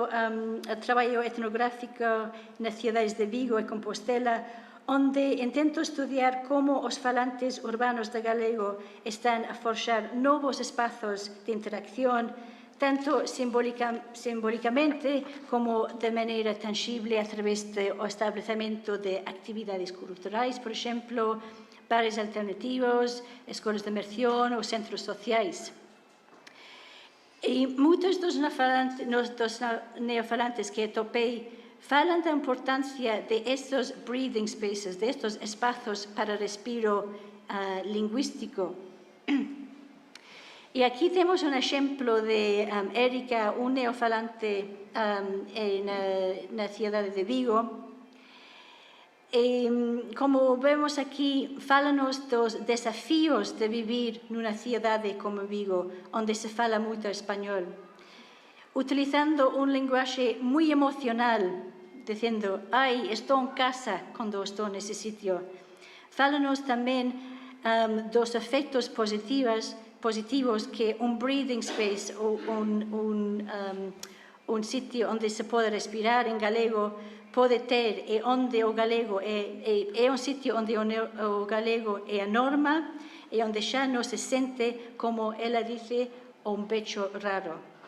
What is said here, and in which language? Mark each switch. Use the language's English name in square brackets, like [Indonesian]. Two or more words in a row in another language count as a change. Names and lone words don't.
[Galician] traballo etnográfico nas cidades de Vigo e Compostela, onde intento estudiar como os falantes urbanos de galego están a forxar novos espazos de interacción, tanto simbolicamente como de maneira tangible a través do establecemento de actividades culturais, por exemplo, bares alternativos, escolas de inmersión ou centros sociais. E moitos dos neofalantes que topei falan da importancia de estes [English] breathing spaces, [Galician] de estes espazos para respiro lingüístico. E aquí temos un exemplo de Érica, un neofalante na cidade de Vigo. E, como vemos aquí, fálanos dos desafíos de vivir nunha cidade como Vigo, onde se fala moito español, utilizando un linguaxe moi emocional, dicendo, ai, estou en casa cando estou nese sitio. Fálanos tamén dos efectos positivos que un [English] breathing space [Galician] ou un sitio onde se pode respirar en galego pode ter, e onde o galego é un sitio onde o galego é a norma e onde xa non se sente, como ela dice, un bicho raro.